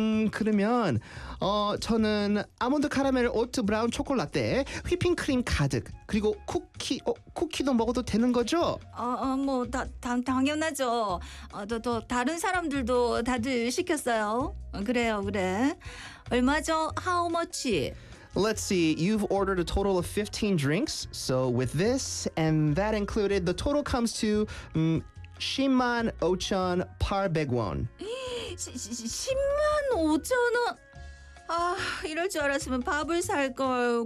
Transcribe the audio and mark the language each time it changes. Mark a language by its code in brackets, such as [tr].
[ko] 그러면 저는 아몬드 카라멜 오트 브라운 초콜라떼 휘핑크림 가득, 그리고 쿠키 쿠키도 먹어도 되는 거죠? 당연하죠. 또 다른 사람들도 다들 시켰어요. 그래요, 그래. 얼마죠? [en] How much? Let's see, you've ordered a total of 15 drinks, so with this and that included, the total comes to [ko] 10만 5천 8백 원. 10만 5천 원? 아, 이럴 줄 알았으면 밥을 살걸.